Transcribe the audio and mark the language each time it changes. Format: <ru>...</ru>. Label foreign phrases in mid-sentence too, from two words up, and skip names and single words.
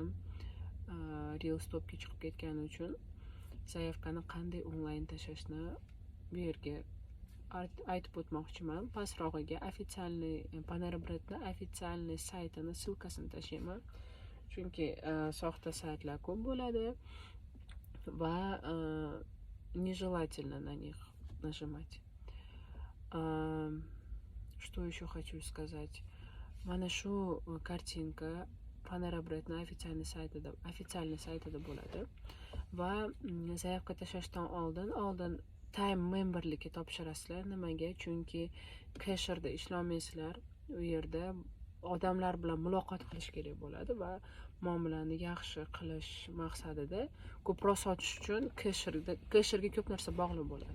<uz>Reels topga chiqib ketgani uchun zaявkani qanday onlayn tashlashni bu yerga aytib o'tmoqchiman. Pastrog'iga ofitsialniy Panera-Breadni ofitsialniy saytini ссылкасini tashlayman. Chunki soxta saytlar ko'p bo'ladi va</uz> <ru>нежелательно на них нажимать. Что еще хочу сказать?</ru> <uz>Mana shu kartinka Panera-Breadni ofitsialniy saytida bo'ladi va zaявка tashlashdan oldin</uz> <en>time memberlikka</en> <uz>topshirasizlar. Nimaga? Chunki casherda ishlamaysiz. U yerda odamlar bilan muloqot qilish kerak bo'ladi va muomalani yaxshi qilish maqsadida ko'proq sotish uchun casherga ko'p narsa bog'liq bo'ladi.</uz>